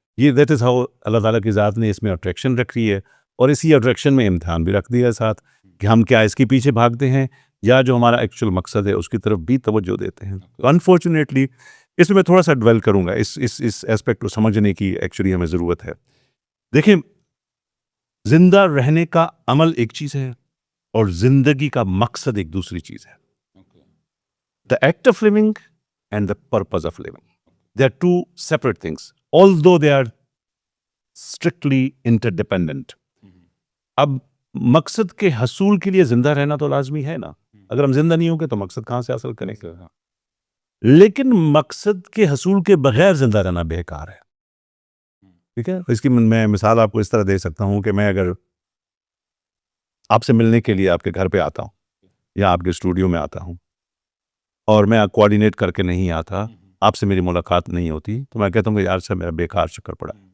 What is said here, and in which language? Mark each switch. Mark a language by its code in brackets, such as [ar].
[ur] یہ [en] that is how [ur] اللہ تعالیٰ کی ذات نے اس میں اٹریکشن رکھی ہے, اور اسی اٹریکشن میں امتحان بھی رکھ دیا ہے ساتھ, کہ ہم کیا اس کے پیچھے بھاگتے ہیں یا جو ہمارا ایکچوئل مقصد ہے اس کی طرف بھی توجہ دیتے ہیں. انفارچونیٹلی اس میں میں تھوڑا سا ڈویل کروں گا, اس ایسپیکٹ کو سمجھنے کی ایکچولی ہمیں ضرورت ہے. دیکھیں, زندہ رہنے کا عمل ایک چیز ہے اور زندگی کا مقصد ایک دوسری چیز ہے. [en] The act of living and the purpose of living, they are two separate things, although they are strictly interdependent. [ur] اب مقصد کے حصول کے لیے زندہ رہنا تو لازمی ہے نا, اگر ہم زندہ نہیں ہوں گے تو مقصد کہاں سے حاصل کریں گے. لیکن مقصد کے حصول کے بغیر زندہ رہنا بیکار ہے. ٹھیک ہے. اس کی میں مثال آپ کو اس طرح دے سکتا ہوں کہ میں اگر آپ سے ملنے کے لیے آپ کے گھر پہ آتا ہوں یا آپ کے اسٹوڈیو میں آتا ہوں اور میں کوآرڈینیٹ کر کے نہیں آتا, آپ سے میری ملاقات نہیں ہوتی, تو میں کہتا ہوں کہ یار سے میرا بیکار چکر پڑا.